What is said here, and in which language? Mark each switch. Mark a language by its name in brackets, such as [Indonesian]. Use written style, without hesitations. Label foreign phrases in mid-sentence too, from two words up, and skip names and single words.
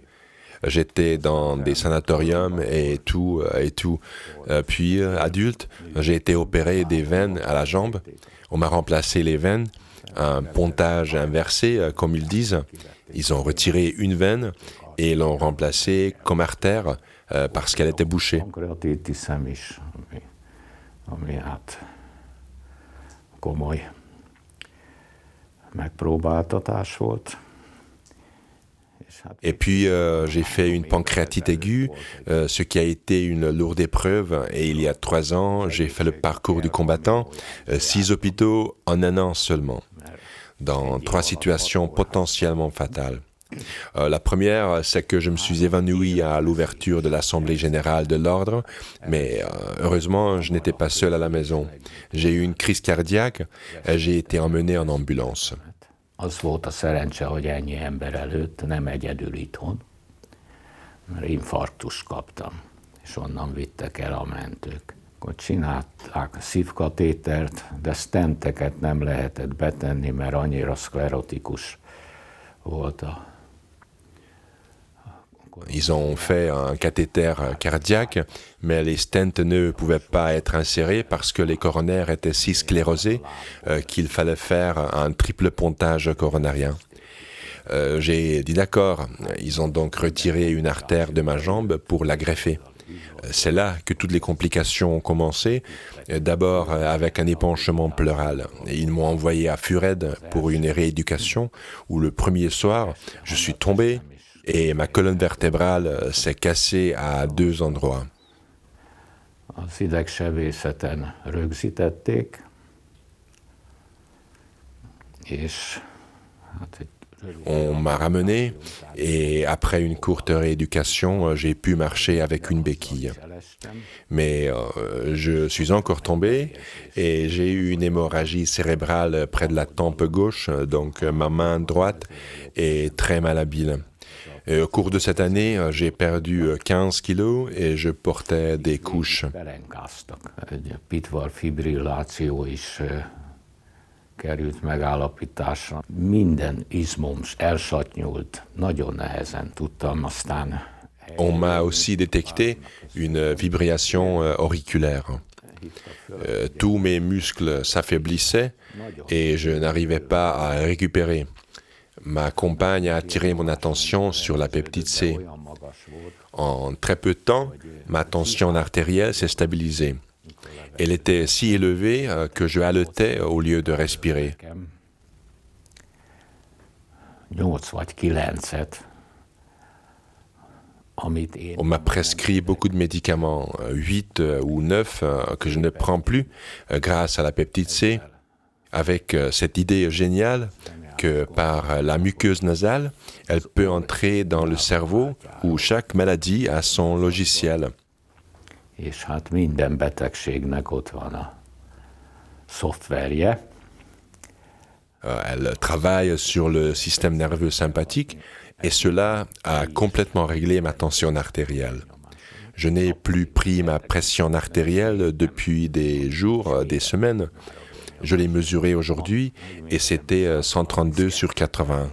[French] J'étais dans des sanatoriums et tout. Puis, adulte, j'ai été opéré des veines à la jambe. On m'a remplacé les veines un pontage inversé, comme ils disent. Ils ont retiré une veine et l'ont remplacée comme artère parce qu'elle était bouchée. [Hungarian] Pankreatitisem is, ami hát komoly megpróbáltatás volt. [French] Et puis, j'ai fait une pancréatite aiguë, ce qui a été une lourde épreuve. Et il y a 3 ans, j'ai fait le parcours du combattant, 6 hôpitaux en un an seulement, dans 3 situations potentiellement fatales. La première, c'est que je me suis évanoui à l'ouverture de l'Assemblée générale de l'Ordre, mais heureusement, je n'étais pas seul à la maison. J'ai eu une crise cardiaque et j'ai été emmené en ambulance. [Hungarian] Az volt a szerencse, hogy ennyi ember előtt, nem egyedül itthon, mert infarktust kaptam, és onnan vittek el a mentők. Akkor csinálták a szívkatétert, de stenteket nem lehetett betenni, mert annyira szklerotikus volt a... [French] Ils ont fait un cathéter cardiaque, mais les stents ne pouvaient pas être insérés parce que les coronaires étaient si sclérosés qu'il fallait faire un triple pontage coronarien. J'ai dit d'accord, ils ont donc retiré une artère de ma jambe pour la greffer. C'est là que toutes les complications ont commencé, d'abord avec un épanchement pleural. Et ils m'ont envoyé à Fured pour une rééducation où le premier soir, je suis tombé et ma colonne vertébrale s'est cassée à 2 endroits. [Hungarian] Az idegsebészeten rögzítették, és hát [French] On m'a ramené et après une courte rééducation, j'ai pu marcher avec une béquille. Mais je suis encore tombé et j'ai eu une hémorragie cérébrale près de la tempe gauche, donc ma main droite est très malhabile. Et au cours de cette année, j'ai perdu 15 kilos et je portais des couches. [Hungarian] pelenkáztak. Egy pitvar fibrilláció is került megállapításra. Minden izmom elsatnyult, nagyon nehezen tudtam aztán. [French] On m'a aussi détecté une fibrillation auriculaire. Tous mes muscles s'affaiblissaient et je n'arrivais pas à récupérer. Ma compagne a attiré mon attention sur la peptide C. En très peu de temps, ma tension artérielle s'est stabilisée. Elle était si élevée que je haletais au lieu de respirer. [Hungarian] 8 vagy 9-et, amit én... [French] On m'a prescrit beaucoup de médicaments, 8 ou 9 que je ne prends plus grâce à la peptide C, avec cette idée géniale que par la muqueuse nasale, elle peut entrer dans le cerveau où chaque maladie a son logiciel. [Hungarian] És hát minden betegségnek ott van a szoftverje. [French] Elle travaille sur le système nerveux sympathique et cela a complètement réglé ma tension artérielle. Je n'ai plus pris ma pression artérielle depuis des jours, des semaines. Je l'ai mesurée aujourd'hui et c'était 132/80.